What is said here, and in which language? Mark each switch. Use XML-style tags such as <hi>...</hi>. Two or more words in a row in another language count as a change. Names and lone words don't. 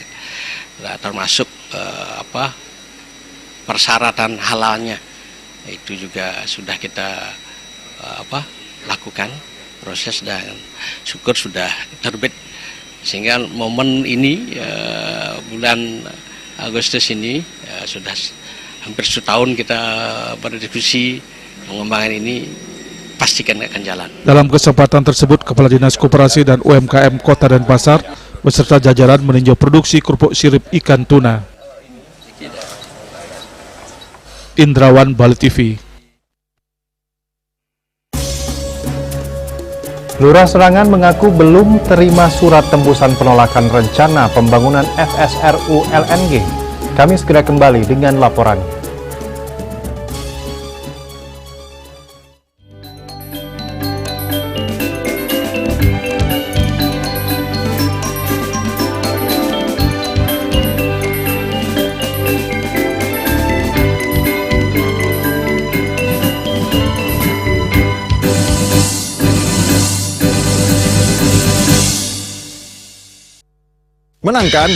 <id>Nah, termasuk persyaratan halalnya itu juga sudah kita lakukan proses, dan syukur sudah terbit, sehingga momen ini bulan Agustus ini sudah hampir setahun kita berdiskusi mengembangkan ini, pastikan akan jalan. Dalam kesempatan tersebut, Kepala Dinas Koperasi dan UMKM Kota Denpasar beserta jajaran meninjau produksi kerupuk sirip ikan tuna. Indrawan, Bali TV. Lurah Serangan mengaku belum terima surat tembusan penolakan rencana pembangunan FSRU LNG. Kami segera kembali dengan laporan. Menangkan 5</id>